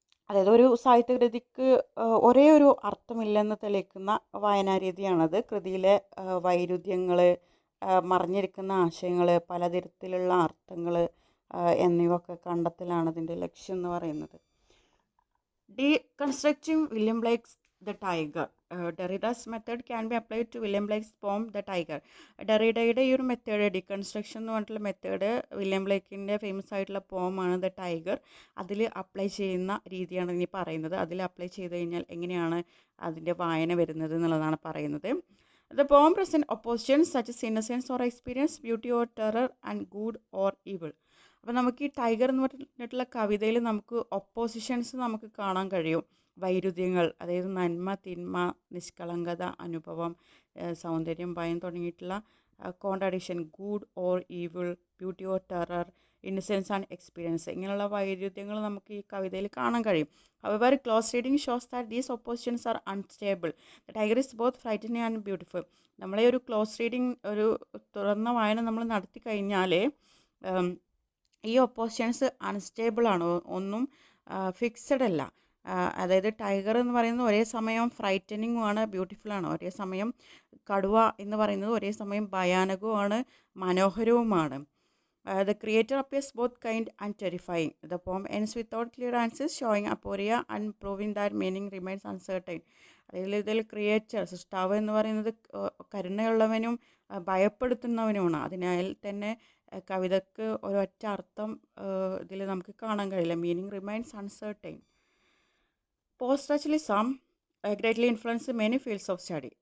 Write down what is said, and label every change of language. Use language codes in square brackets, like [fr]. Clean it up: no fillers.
[ml] അതായത് ഒരു സാഹിത്യകൃതിക്ക് ഒരേ ഒരു അർത്ഥമില്ലെന്ന് തെളിയിക്കുന്ന വായനാരീതിയാണത്. കൃതിയിലെ വൈരുദ്ധ്യങ്ങൾ, മറിഞ്ഞിരിക്കുന്ന ആശയങ്ങൾ, പലതരത്തിലുള്ള അർത്ഥങ്ങൾ എന്നിവയൊക്കെ കണ്ടെത്തലാണ് ഇതിൻ്റെ ലക്ഷ്യം എന്ന് പറയുന്നത്. [en] Deconstructing William Blake's The Tiger. Derrida's method can be applied to William Blake's poem The Tiger. [ml] ഡെറിഡയുടെ ഈ ഒരു മെത്തേഡ്, ഡീകൺസ്ട്രക്ഷൻ എന്ന് പറഞ്ഞിട്ടുള്ള മെത്തേഡ് വില്യം ബ്ലേക്കിൻ്റെ ഫേമസ് ആയിട്ടുള്ള പോമാണ് ദ ടൈഗർ. അതിൽ അപ്ലൈ ചെയ്യുന്ന രീതിയാണ് ഇനി പറയുന്നത്. അതിൽ അപ്ലൈ ചെയ്ത് കഴിഞ്ഞാൽ എങ്ങനെയാണ് അതിൻ്റെ വായന വരുന്നത് എന്നുള്ളതാണ് പറയുന്നത്. [en] The poem presents oppositions such as innocence or experience, beauty or terror, and good or evil. [ml] അപ്പോൾ നമുക്ക് ഈ ടൈഗർ എന്ന് പറഞ്ഞിട്ടുള്ള കവിതയിൽ നമുക്ക് ഒപ്പോസിഷൻസ് നമുക്ക് കാണാൻ കഴിയും. വൈരുദ്ധ്യങ്ങൾ, അതായത് നന്മ, തിന്മ, നിഷ്കളങ്കത, അനുഭവം, സൗന്ദര്യം, ഭയം തുടങ്ങിയിട്ടുള്ള contradiction, [en] good or evil, beauty or terror, innocence and experience, [ml] ഇങ്ങനെയുള്ള വൈരുദ്ധ്യങ്ങൾ നമുക്ക് ഈ കവിതയിൽ കാണാൻ കഴിയും. [en] However, close reading shows that these oppositions are unstable. The tiger is both frightening and beautiful. [ml] നമ്മളെ ഒരു ക്ലോസ് റീഡിങ്, ഒരു തുറന്ന വായന നമ്മൾ നടത്തി കഴിഞ്ഞാൽ ഈ ഒപ്പോസിഷൻസ് അൺസ്റ്റേബിൾ ആണ്, ഒന്നും ഫിക്സഡ് അല്ല. അതായത് ടൈഗർ എന്ന് പറയുന്നത് ഒരേ സമയം ഫ്രൈറ്റനിങ്ങും ആണ്, ബ്യൂട്ടിഫുൾ ആണ്. ഒരേ സമയം കടുവ എന്ന് പറയുന്നത് ഒരേ സമയം ഭയാനകവുമാണ്, മനോഹരവുമാണ്. [en] The creator appears both kind and terrifying. The poem ends without clear answers, showing aporia and proving that meaning remains uncertain. [ml] ഇതിൽ ക്രിയേച്ചർ, സൃഷ്ടാവ് എന്ന് പറയുന്നത് കരുണയുള്ളവനും ഭയപ്പെടുത്തുന്നവനുമാണ്. അതിനാൽ തന്നെ കവിതയ്ക്ക് ഒരൊറ്റ അർത്ഥം ഇതിൽ നമുക്ക് കാണാൻ കഴിയില്ല. [en] Meaning remains uncertain. Post structuralism greatly influence many fields of study.